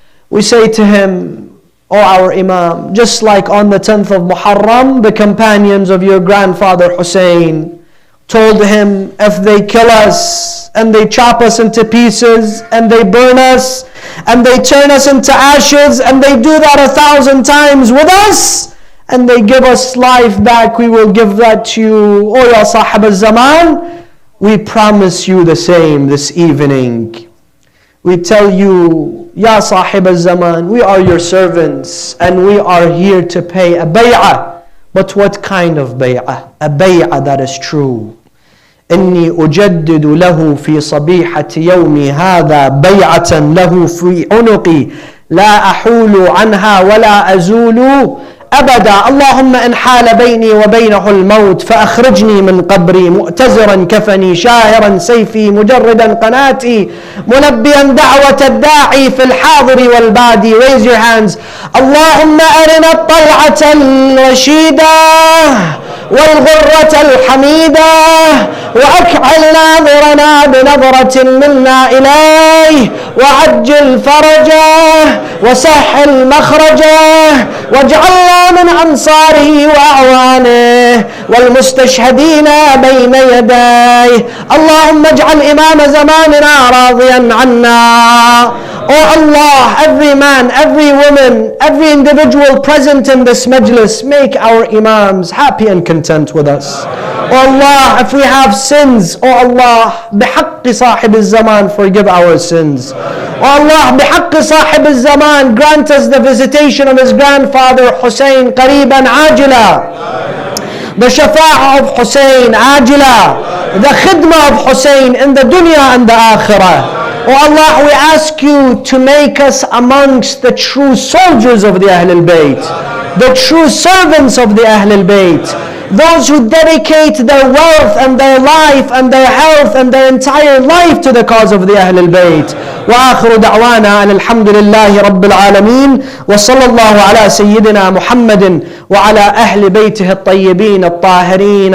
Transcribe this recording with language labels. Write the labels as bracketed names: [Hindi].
[English] We say to him, O our Imam, just like on the 10th of Muharram, the companions of your grandfather Husain told him, if they kill us and they chop us into pieces and they burn us and they turn us into ashes and they do that 1,000 times with us and they give us life back, we will give that to you. O ya Sahib al-Zaman, we promise you the same this evening. We tell you, Ya Sahib al-Zaman, we are your servants and we are here to pay a bay'ah. But what kind of bay'ah? A bay'ah that is true. [Arabic] إني أجدد له في صبيحة يومي هذا بيعة له في عنقي لا أحول عنها ولا أزول أبدا. اللهم إن حال بيني وبينه الموت فأخرجني من قبري مؤتزرا كفني شاهرا سيفي مجردا قناتي ملبيا دعوة الداعي في الحاضر والبادي. [English] Raise your hands. [Arabic] اللهم أرنا الطلعة الرشيدة والغرة الحميدة وأكحل ناظرنا بنظرة منا إليه وعجل فرجه وسهل مخرجه واجعلنا من أنصاره وأعوانه والمستشهدين بين يديه. اللهم اجعل إمام زماننا راضيا عنا. [English] Oh Allah, every man, every woman, every individual present in this majlis, make our Imams happy and content with us. Oh Allah, if we have sins, oh Allah, [Arabic] بحق صاحب الزمان, [English] forgive our sins. Oh Allah, [Arabic] بحق صاحب الزمان, [English] grant us the visitation of his grandfather Husain [Arabic] قريبا عاجلا. [English] The shafa'ah of Husain عاجلا. The khidmah of Husain in the dunya and the akhirah. Oh Allah, we ask you to make us amongst the true soldiers of the Ahlul Bayt, the true servants of the Ahlul Bayt, those who dedicate their wealth and their life and their health and their entire life to the cause of the Ahlul Bayt. [Arabic] وآخر دعوانا أن الحمد لله رب العالمين وصلى الله على سيدنا محمد وعلى أهل بيته الطيبين الطاهرين.